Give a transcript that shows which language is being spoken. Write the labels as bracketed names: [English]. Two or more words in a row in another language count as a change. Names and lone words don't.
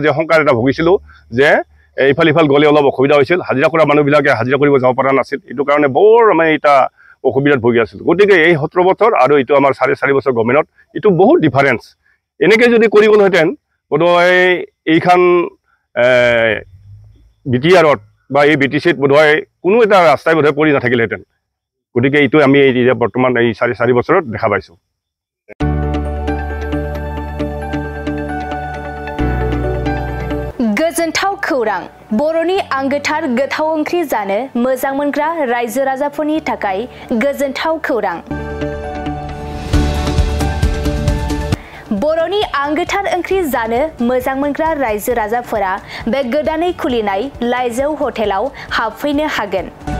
[Assamese] যে সংকাৰ এটা ভুগিছিলোঁ যে ইফাল গ'লে অলপ অসুবিধা হৈছিল হাজিৰা কৰা মানুহবিলাকে হাজিৰা কৰিব যাব পৰা নাছিল এইটো কাৰণে বৰ আমি এটা অসুবিধাত ভুগি আছিলোঁ গতিকে এই 17 বছৰ আৰু এইটো আমাৰ 4.5 বছৰ গভৰ্ণমেণ্টত এইটো বহুত ডিফাৰেঞ্চ এনেকৈ যদি কৰিবলহেঁতেন বোধহয় এইখন BTRত বা এই BTCত বোধহয় কোনো এটা ৰাস্তাই বোধহয় পৰি নাথাকিলেহেঁতেন গতিকে এইটো আমি এতিয়া বৰ্তমান এই 4.5 বছৰত দেখা পাইছোঁ [Bodo] गोजोनथाव खौरां बर'नि आंगोथार गोथाव ओंख्रि जानो मोजां मोनग्रा रायजो राजाफोरनि थाखाय गोजोनथाव खौरां बर'नि आंगोथार ओंख्रि जानो मोजां मोनग्रा रायजो राजाफोरा बे गोदानै खुलिनाय लाइजौ हटेलाव हाबफैनो हागोन